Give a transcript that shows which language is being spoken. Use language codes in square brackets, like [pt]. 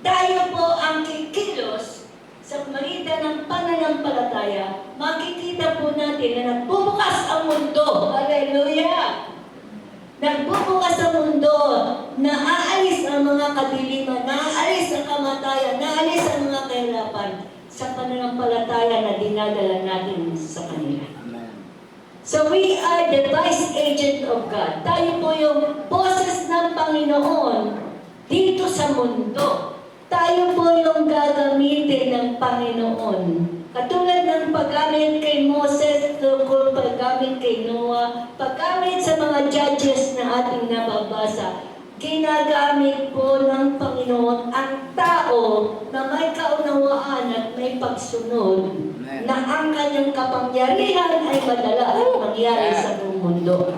[tl] Tayo po ang kikilos sa pamamagitan ng pananampalataya, makikita po natin na nagbubukas ang mundo. Hallelujah! Nagbubukas ang mundo, naaalis ang mga kadiliman, naaalis ang kamatayan, naaalis ang mga kahirapan sa pananampalataya na dinadala natin sa kanila. [en] So we are the vice agent of God. [tl] Tayo po yung boses ng Panginoon dito sa mundo. Tayo po yung gagamitin ng Panginoon. Katulad ng paggamit kay Moses, paggamit kay Noah, paggamit sa mga judges na ating nababasa, ginagamit po ng Panginoon ang tao na may kaunawaan at may pagsunod na ang kanyang kapangyarihan ay madala at mangyari sa buong mundo.